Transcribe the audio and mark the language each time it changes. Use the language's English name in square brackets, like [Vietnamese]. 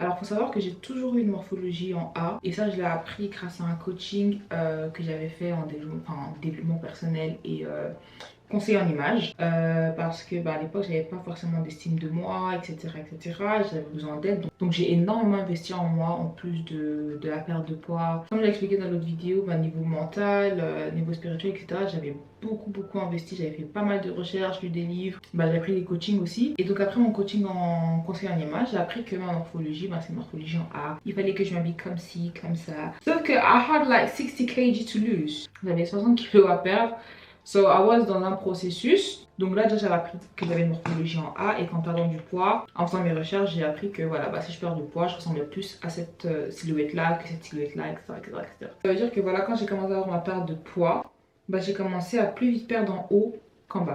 [French] Alors faut savoir que j'ai toujours eu une morphologie en A et ça je l'ai appris grâce à un coaching que j'avais fait en développement personnel et conseiller en image parce que à l'époque j'avais pas forcément d'estime de moi, etc., j'avais besoin d'aide, donc j'ai énormément investi en moi en plus de la perte de poids. Comme je l'ai expliqué dans l'autre vidéo, niveau mental, niveau spirituel, etc., j'avais beaucoup investi, j'avais fait pas mal de recherches, lu des livres, j'ai pris des coachings aussi. Et donc après mon coaching en conseil en image, j'ai appris que ma morphologie, c'est une morphologie en A. Il fallait que je m'habille comme ci, comme ça. Sauf que [English] I had like 60 kg to lose. [French] J'avais 60 kg à perdre. [English] So I was [French] dans un processus. Donc là déjà j'avais appris que j'avais une morphologie en A et qu'en perdant du poids, en faisant mes recherches, j'ai appris que voilà, si je perds du poids, je ressemblais plus à cette silhouette là que cette silhouette là, etc. Ça veut dire que voilà, quand j'ai commencé à avoir ma perte de poids, j'ai commencé à plus vite perdre en haut qu'en bas.